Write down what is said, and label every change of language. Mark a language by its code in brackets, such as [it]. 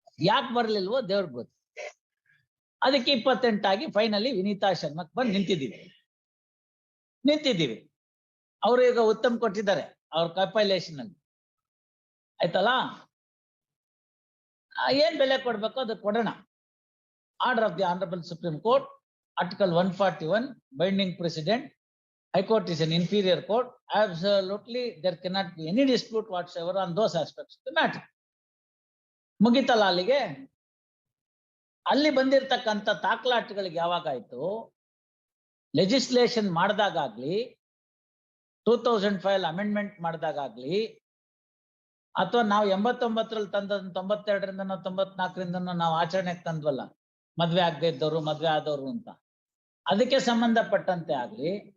[kn] ಯಾಕೆ ಬರ್ಲಿಲ್ವೋ ದೇವ್ರಿಗೆ ಗೊತ್ತು. ಅದಕ್ಕೆ 28 ಆಗಿ ಫೈನಲಿ ವಿನೀತಾ ಶರ್ಮಕ್ ಬಂದು ನಿಂತಿದ್ದೀವಿ. ಅವರು ಈಗ ಉತ್ತಮ್ ಕೊಟ್ಟಿದ್ದಾರೆ ಅವ್ರ ಕಂಪೈಲೇಷನ್ ಅಲ್ಲಿ. ಆಯ್ತಲ್ಲ, ಏನ್ ಬೆಲೆ ಕೊಡ್ಬೇಕು ಅದು ಕೊಡೋಣ. [en] Order of the honourable supreme court, Article 141, binding precedent. High Court is an inferior court. Absolutely, there cannot be any dispute whatsoever on those aspects of the matter. [kn] ಮುಗಿತಲ್ಲ ಅಲ್ಲಿಗೆ. ಅಲ್ಲಿ ಬಂದಿರತಕ್ಕಂಥ ತಾಕ್ಲಾಟಗಳಿಗೆ ಯಾವಾಗಾಯ್ತು, ಲೆಜಿಸ್ಲೇಷನ್ ಮಾಡಿದಾಗಲಿ, 2005 ಅಮೆಂಡ್ಮೆಂಟ್ ಮಾಡಿದಾಗಲಿ, ಅಥವಾ ನಾವು 89ರಲ್ಲಿ ತಂದ 92ರಿಂದ 94ರಿಂದ ನಾವು ಆಚರಣೆಗೆ ತಂದ್ವಲ್ಲ, ಮದ್ವೆ ಆಗದೆ ಇದ್ದವರು, ಮದ್ವೆ ಆದವರು ಅಂತ, ಅದಕ್ಕೆ ಸಂಬಂಧಪಟ್ಟಂತೆ ಆಗ್ಲಿ,